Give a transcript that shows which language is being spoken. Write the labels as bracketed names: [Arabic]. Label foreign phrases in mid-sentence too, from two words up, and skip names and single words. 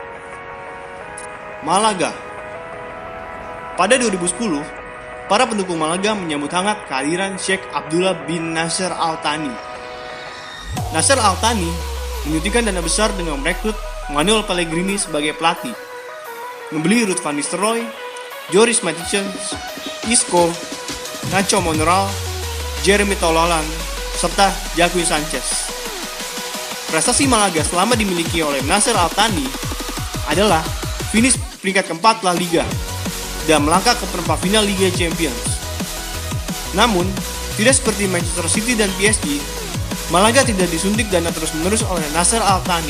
[Indonesian] Malaga. Pada 2010, para pendukung Malaga menyambut hangat kehadiran Sheikh Abdullah bin Nasser Al Thani. Nasser Al Thani menyuntikkan dana besar dengan merekrut Manuel Pellegrini sebagai pelatih, membeli Ruud van Nistelrooy, Joris Matthijs, Isco, Nacho Monreal, Jeremy Tololan, serta Joaquin Sanchez. Prestasi Malaga selama dimiliki oleh Nasser Al Thani adalah finish peringkat keempat La Liga dan melangkah ke perempat final Liga Champions. Namun, tidak seperti Manchester City dan PSG, Malaga tidak disuntik dana terus-menerus oleh Nasser Al Thani.